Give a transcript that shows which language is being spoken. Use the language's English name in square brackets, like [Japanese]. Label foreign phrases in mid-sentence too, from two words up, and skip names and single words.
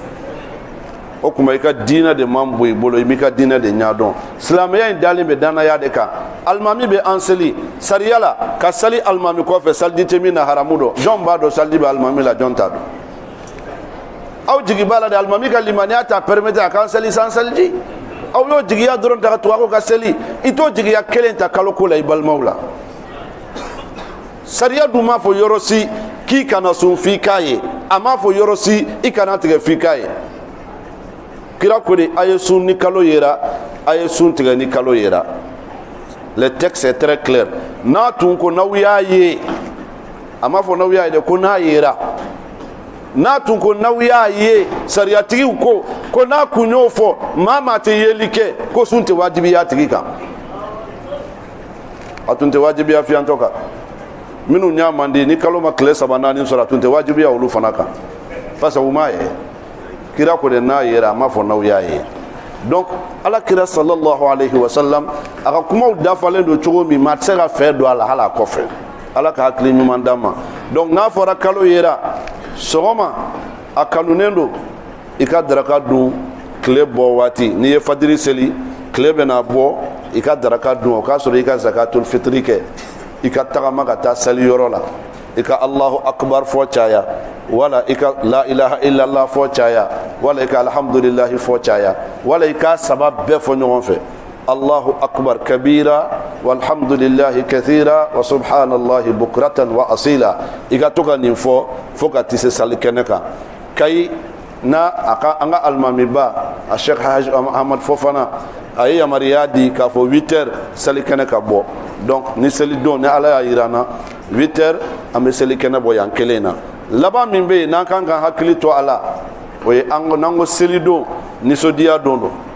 [Bambara] o tuma i ka diinɛ de man bɔ i bolo i b'i ka diinɛ de ɲɛdɔn silamɛya in dalen bɛ danaya de kan alimami bɛ an seli sariya la ka sali alimami kɔfɛ saliji tɛ min na haramu dɔn jɔn b'a dɔn saliji bɛ alimami la jɔn t'a dɔn aw jigi b'a la de alimami ka limaniya t'a permettre a k'an seli sans saliji aw y'o jigiya dɔrɔn ta ka tugu aw ka seli i t'o jigiya kelen ta kalo ko la i balimaw la sariya dun m'a fɔ yɔrɔ si k'i kana sun f'i k'a ye a m'a fɔ yɔrɔ si i kana tigɛ f'i k'a ye kira ko de a ye sun ni kalo yera a ye sun tigɛ ni kalo yera [French] le texte est très clair [Bambara] n'a tun ko n'aw y'a ye a m'a fɔ n'aw y'a ye de ko n'a yera n'a tun ko n'aw y'a ye sariyatigiw ko n'a kun y'o fɔ maa maa tɛ yeli kɛ ko sun tɛ wajibiya a tigi kan a tun tɛ wajibiya fiyantɔ kan minnu y'a mandi ni kalo ma tile 3 4 sɔrɔ a tun tɛ wajibiya olu fana kan [French] parce que [Bambara] u m'a ye kira ko de n'a yera a m'a fɔ n'aw y'a ye donc ala kira [Arabic] صلى الله عليه وسلم [Bambara] a ka kumaw dafalen don cogo min maa tɛ se ka fɛ don a la hali a kɔfɛ ala ka hakili ɲuman d'an ma donc n'a fɔra kalo yera sɔgɔma a kanunen don i ka daraka dun tile bɔ waati n'i ye fajiri seli tile bɛna bɔ i ka daraka dun o k'a sɔrɔ i ka [Arabic] زكاة الفطر [Bambara] kɛ i ka tagama ka taa seli yɔrɔ la i ka [Arabic] الله أكبر [Bambara] fɔ caya wala i ka [Arabic] لا إله إلا الله [Bambara] fɔ caya wala i ka alhamdulillahi fɔ caya wala i ka saba bɛɛ fɔ ɲɔgɔn fɛ [Arabic] الله أكبر كبيرا والحمد لله كثيرا وسبحان الله بكرة وأصيلا [Bambara] i ka to ka nin fɔ fo ka ti se sali kɛnɛ kan kayi na an ka alimami ba a Sheikh Haj Ahmad Fofana a ye yamariya di k'a fɔ 8 heures seli kɛnɛ ka bɔ donc ni seli don ni ala y'a yira na 8 heures an bɛ seli kɛnɛ bɔ yan kelen na laban min bɛ yen n'an kan ka hakili to a la o ye n'an ko seli don nisɔndiya don don